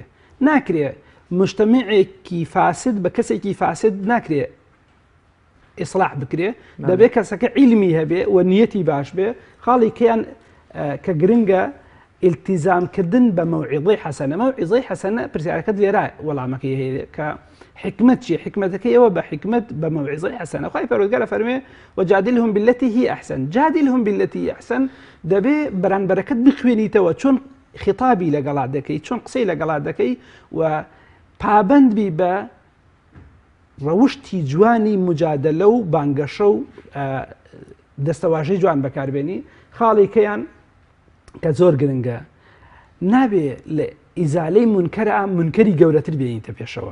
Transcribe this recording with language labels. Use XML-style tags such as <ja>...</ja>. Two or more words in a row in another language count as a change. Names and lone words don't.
<ckb>ناکرێت مجتەمەعێکی فاسد بە کەسێکی فاسد ناکرێت ئیسلاح بکرێ، دەبێت کەسەکە عیلمی هەبێ و نیەتی باش بێ. خاڵی کەیان کە گرنگە ئیلتیزامکردن بە مەوعیزەی حەسەنە. مەوعیزەی حەسەنە پرسیارەکەت لێرە وەڵامەکەی هەیە کە حکمت چیە؟ حکمەتەکەی ئەوە بە حکمت بە مەوعیزەی حەسەنە. خوای پەروەردگار فەرمێ</ckb> <ar>وجادلهم بالتي هي أحسن. جادلهم بالتي هي أحسن</ar> <ckb>دەبێ بەرانبەرەکەت بخوێنیتەوە چۆن خطابی لەگەڵا دەکەی، چۆن قسەی لەگەڵا دەکەی و پابند بی بە ڕەوشتی جوانی مجادلە و بانگەشە و دەستەواژەی جوان بەکاربێنی خاڵێکەیان کە زۆر گرنگە نابێ لە ئیزالەی منکەرە منکەری گەورەتر بێنیتە پێشەوە.</ckb>